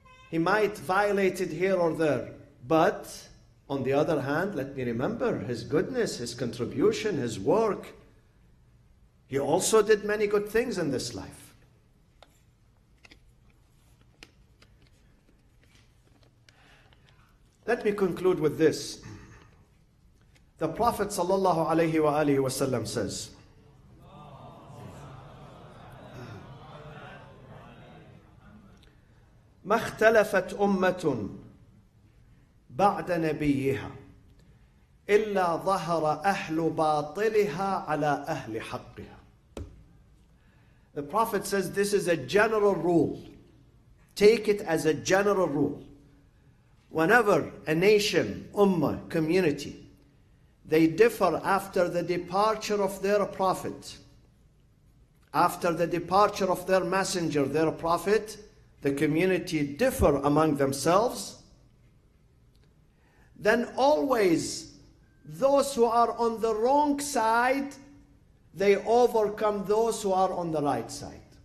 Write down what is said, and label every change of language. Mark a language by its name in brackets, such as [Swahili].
[English] He might violate it here or there. But on the other hand, let me remember his goodness, his contribution, his work. He also did many good things in this life. Let me conclude with this. The Prophet ﷺ says, [Arabic] ما اختلفت أمة بعد نبيها إلا ظهر أهل باطلها على أهل حقها. [English] The Prophet says this is a general rule. Take it as a general rule. Whenever a nation, ummah, community, they differ after the departure of their prophet, after the departure of their messenger, their prophet, the community differ among themselves, then always those who are on the wrong side, they overcome those who are on the right side.